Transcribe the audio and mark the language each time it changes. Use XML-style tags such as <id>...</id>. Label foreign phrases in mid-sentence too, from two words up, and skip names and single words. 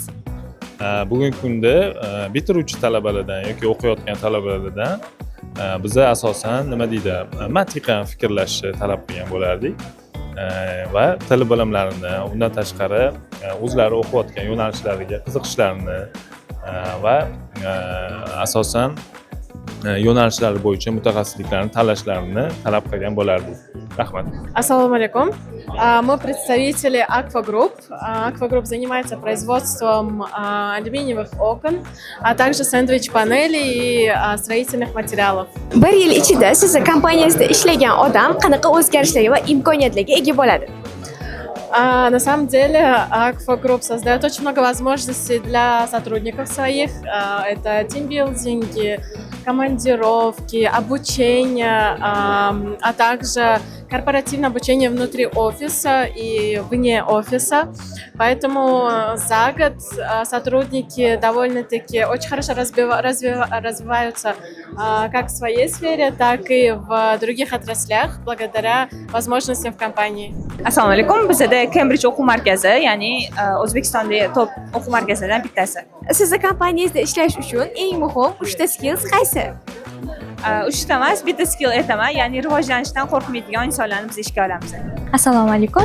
<uz>Bugungi kunda bitiruvchi talabalardan yoki o'qiyotgan talabalardan biza asosan nima deydi, mantiqan fikrlashni talab qilgan bo'lardik va til bilimlarini, undan tashqari o'zlari o'qiyotgan yo'nalishlariga qiziqishlarini va asosan yo'nalishlari bo'yicha mutaxassisliklarni tanlashlarini talab qilgan bo'lardik. Rahmat.</uz> <ru>Ассаламу алейкум. Мы представители Aqua Group. Aqua Group занимается производством алюминиевых окон, а также сэндвич-панелей и строительных материалов.</ru> <uz>Bir yil ichida sizni kompaniyangizda ishlagan odam qanaqa o'zgarishlarga va imkoniyatlarga ega bo'ladi?</uz> <ru>На самом деле Aqua Group создает очень много возможностей для сотрудников своих. Это тимбилдинги, командировки, обучение, а также корпоративное обучение внутри офиса и вне офиса. Поэтому за год сотрудники довольно-таки очень хорошо развиваются как в своей сфере, так и в других отраслях благодаря возможностям в компании.</ru> <uz>Assalomu alaykum. Bizda Cambridge o'quv markazi, ya'ni O'zbekistondagi top o'quv markazlaridan bittasi. Sizni kompaniyangizda ishlash uchun eng muhim 3 ta skills qaysi? 3 ta emas, bitta skill aytaman, ya'ni rivojlanishdan qo'rqmaydigan insonlarni biz ishga olamiz. Assalomu alaykum.</uz>